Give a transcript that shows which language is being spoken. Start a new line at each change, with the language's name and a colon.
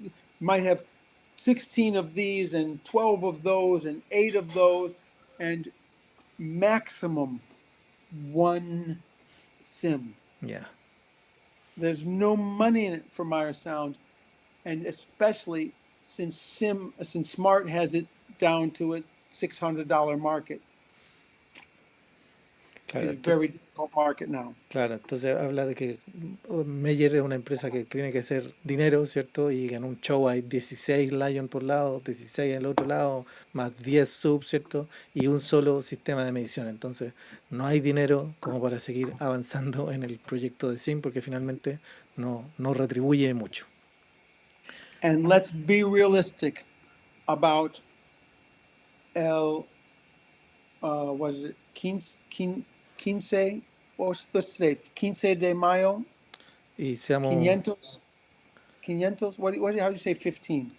English: You might have 16 of these and 12 of those and 8 of those, and maximum one sim. Yeah. There's no money in it for Meyer Sound, and especially since Smart has it down to a $600 market.
Spanish: Claro,
English: It's a very difficult market now.
Spanish: claro, entonces habla de que Meyer es una empresa que tiene que hacer dinero, ¿cierto? Y en un show hay 16 Lion por lado, 16 en el otro lado, más 10 subs, ¿cierto? Y un solo sistema de medición. Entonces no hay dinero como para seguir avanzando en el proyecto de SIM porque finalmente no retribuye mucho.
English: And let's be realistic about what is it? 15, what's the today?
Spanish: 15 de mayo? Y seamos
English: 500? 500? How do you say 15?